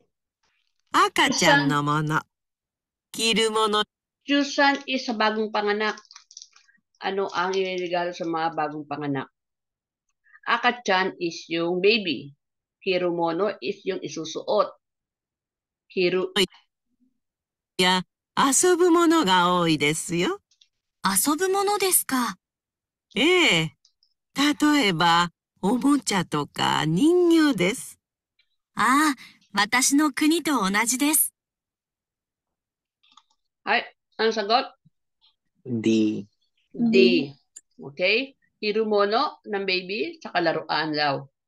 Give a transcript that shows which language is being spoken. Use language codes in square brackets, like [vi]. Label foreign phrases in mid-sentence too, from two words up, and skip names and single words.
[ja] 赤ちゃんのもの。着るもの。 [tl] Chusan is sa bagong panganak. Ano ang iregalo sa mga bagong panganak? Akachan is yung baby. Hirumono is yung isusuot. [ja] Hiru や遊ぶものが多いですよ。遊ぶものですか。ええ。例えば、おもちゃとか人形です。ああ、私の国と同じです。 [tl] Ay, ang sagot? D. D. Okay? Hirumono ng baby, tsaka laruan daw.